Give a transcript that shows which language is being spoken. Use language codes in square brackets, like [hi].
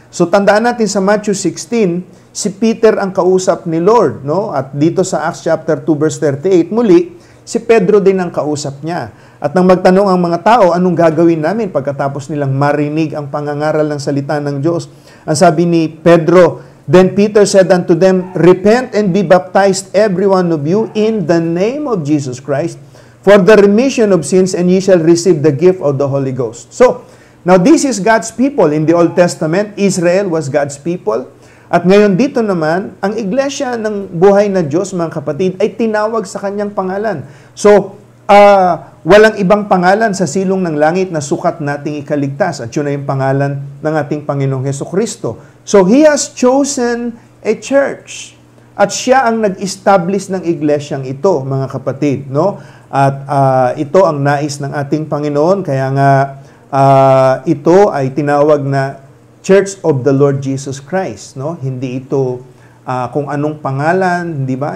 [tl] So tandaan natin sa Matthew 16, si Peter ang kausap ni Lord, no? At dito sa Acts chapter 2 verse 38, muli, si Pedro din ang kausap niya. At nang magtanong ang mga tao, anong gagawin namin pagkatapos nilang marinig ang pangangaral ng salita ng Diyos? Ang sabi ni Pedro, [en] then Peter said unto them, repent and be baptized every one of you in the name of Jesus Christ for the remission of sins, and ye shall receive the gift of the Holy Ghost. So, now this is God's people. In the Old Testament, Israel was God's people. [tl] At ngayon dito naman, ang iglesia ng buhay na Diyos, mga kapatid, ay tinawag sa kanyang pangalan. So, walang ibang pangalan sa silong ng langit na sukat nating ikaligtas. At yun ay yung pangalan ng ating Panginoong Hesukristo. [en] So, He has chosen a church. [tl] At siya ang nag-establish ng iglesyang ito, mga kapatid. No? At ito ang nais ng ating Panginoon. Kaya nga, ito ay tinawag na Church of the Lord Jesus Christ. No? Hindi ito kung anong pangalan, di ba?